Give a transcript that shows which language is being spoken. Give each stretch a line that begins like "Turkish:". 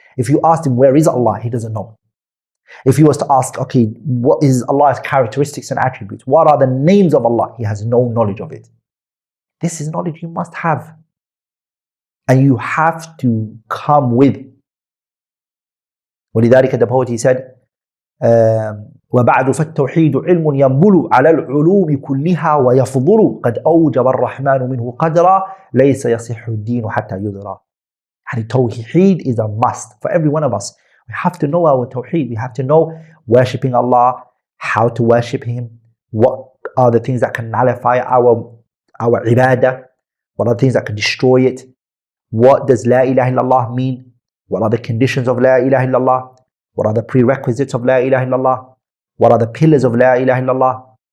English: If you asked him, where is Allah? He doesn't know. If he was to ask, okay, what is Allah's characteristics and attributes? What are the names of Allah? He has no knowledge of it. This is knowledge you must have. And you have to come with.
Arabic: ولذلك
English: the poet, he said,
Arabic: وبعد فالتوحيد علم ينبل على العلوم كلها ويفضل قد أوجب الرحمن منه قدرا ليس يصح الدين حتى يدرى.
English: And Tawheed is a must for every one of us. We have to know our Tawheed. We have to know worshipping Allah, how to worship Him, what are the things that can nullify our ibadah, what are the things that can destroy it, what does La ilaha illallah mean, what are the conditions of La ilaha illallah, what are the prerequisites of La ilaha illallah, what are the pillars of La ilaha illallah.